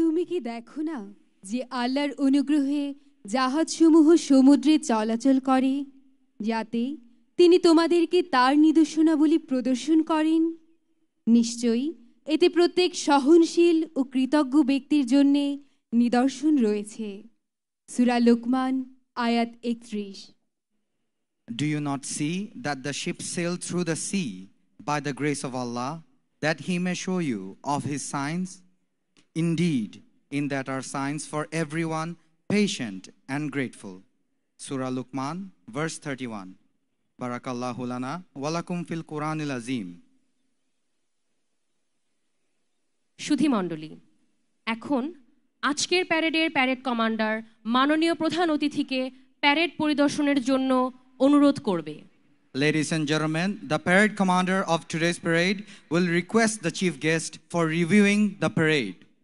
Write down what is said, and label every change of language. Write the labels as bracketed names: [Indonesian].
[Bangla] কি দেখো না যে আল্লাহর অনুগ্রহে জাহাজসমূহ সমুদ্রে চলাচল করে, যাতে তিনি তোমাদেরকে তার নিদর্শনাবলী প্রদর্শন করেন? নিশ্চয়ই এতে প্রত্যেক সহনশীল ও কৃতজ্ঞ ব্যক্তির জন্যে নিদর্শন রয়েছে। সূরা লোকমান আয়াত 31। [English] Do you not see that the ship sailed through the sea by the grace of Allah, that he may show you of his signs? Indeed, in that are signs for everyone patient and grateful. Surah Luqman, verse 31. [Arabic] Barakallahu lana wa lakum fil Quranil Azim. [Bangla] সুধীমণ্ডলী, এখন আজকের প্যারেডের parade commander মাননীয় প্রধান অতিথিকে parade পরিদর্শনের জন্য অনুরোধ করবে। [English] Ladies and gentlemen, the parade commander of today's parade will request the chief guest for reviewing the parade.